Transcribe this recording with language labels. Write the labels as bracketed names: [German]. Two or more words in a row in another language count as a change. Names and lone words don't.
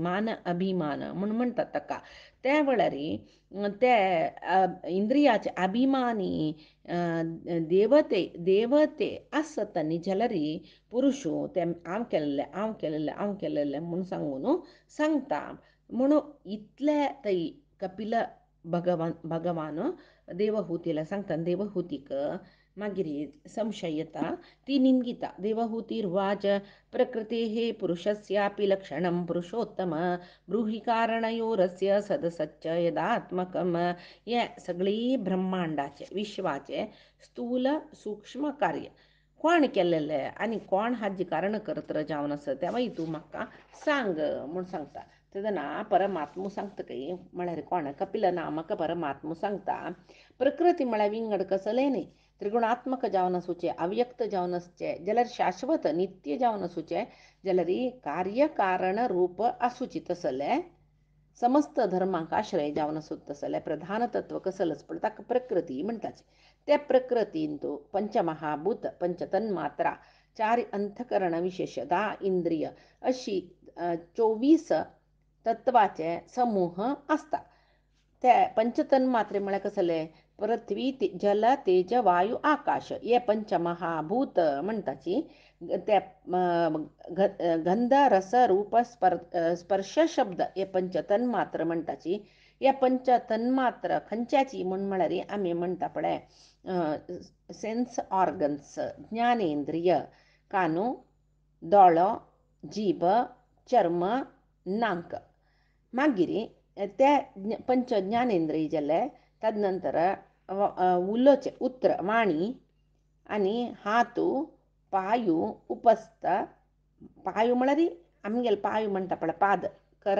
[Konkani] मान अभिमान म्हूण म्हणटात ताका. त्या वेळार ते इंद्रियाचे अभिमानी देवते आसत न्ही जाल्यार पुरुश ते हांव केल्लें म्हूण सांगून सांगता. म्हणून इतले थंय कपिल भगवान देवहुतीला सांगता. देवहुतीक मागीर संशय येता ती निमगिता. [Sanskrit] देवहुतीर्वाच प्रकृतेः पुरुषस्यापि लक्षणं पुरुषोत्तम ब्रूहि कारणयोरस्य सदसच्च यदात्मकम. [Konkani] हे सगळी ब्रह्मांडाचे विश्वाचे स्थूल सूक्ष्म कार्य कोण केल्लेले आनी कोण हाजी कारण कर्त्र जावन आसा तेवूय तूं म्हाका सांग म्हूण सांगता. तेदना परमात्मो सांगता काय म्हळ्यार कोण कपिल नामक परमात्मो सांगता. प्रकृती म्हळ्यार विंगड कसले न्ही. त्रिगुणात्मक जावन आसूचे अव्यक्त जावन आसचे जाल्यार शाश्वत नित्य जावन आसूचे जाल्यार कार्यकारण रूप आसूची. तसले समस्त धर्मांक आश्रय जावन आसूत तसले प्रधान तत्व कसलच पण ताका प्रकृती म्हणटाचे. त्या प्रकृतीन तो पंचमहाभूत पंचतन्मात्रा चार अंतकरण विशेष 10 इंद्रिय अशी 24 तत्वाचे समूह असतात. त्या पंचतन्मात्रे म्हळ्यार कसले पृथ्वी जल तेज वायू आकाश हे पंचमहाभूत म्हणटाची त्या गंध रस रूप स्पर्श शब्द हे पंचतन्मात्र म्हणटाची या पंचतन्मात्र खंयच्याची म्हळ्यार आमी म्हणटा पळय [English] sense organs [Konkani] ज्ञानेंद्रिय कानू दोळो जीभ चर्म नाक मागीर ते पंच ज्ञानेंद्रिय जाले तद नंतर उलोचे उत्र वाणी आनी हातू पायू उपस्थ पायू म्हळ्यार आमगेले पायू म्हणटा पळय पाद कर